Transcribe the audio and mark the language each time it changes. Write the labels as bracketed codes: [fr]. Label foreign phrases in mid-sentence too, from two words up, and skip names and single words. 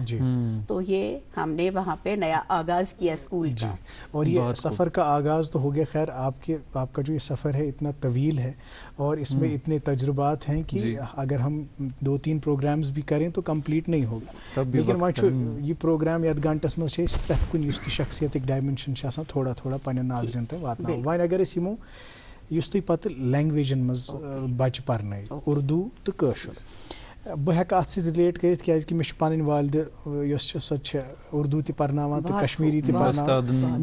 [ur] تو یہ ہم نے وہاں پہ نیا آغاز کیا اسکول کا. اور یہ سفر کا آغاز تو ہو گیا. خیر آپ کا جو یہ سفر ہے اتنا طویل ہے اور اس میں اتنے تجربات ہیں کہ اگر ہم 2-3 پروگرامز بھی کریں تو کمپلیٹ نہیں ہوگا. [ks] لیکن وہاں یہ پروگرام یتھ گھنٹس مز پرٛٮ۪تھ کُنہِ یُس تہِ شخصیتک ڈائمینشن تھوڑا تھوڑا پنٛنٮ۪ن ناظرین تام واتناوان. وۄنۍ اگر أسۍ یِمو یُس تُہۍ پتہٕ لینگویجن منٛز بچہِ پرنٲے اردو تہٕ کٲشُر. بہٕ ہٮ۪کہٕ اتھ سۭتۍ رِلیٹ کٔرِتھ کیٛازِ کہِ مےٚ چھِ پنٕنۍ والدٕ یۄس چھِ سۄ چھِ اردو تہِ پرناوان تہٕ کشمیٖری تہِ پرناوان.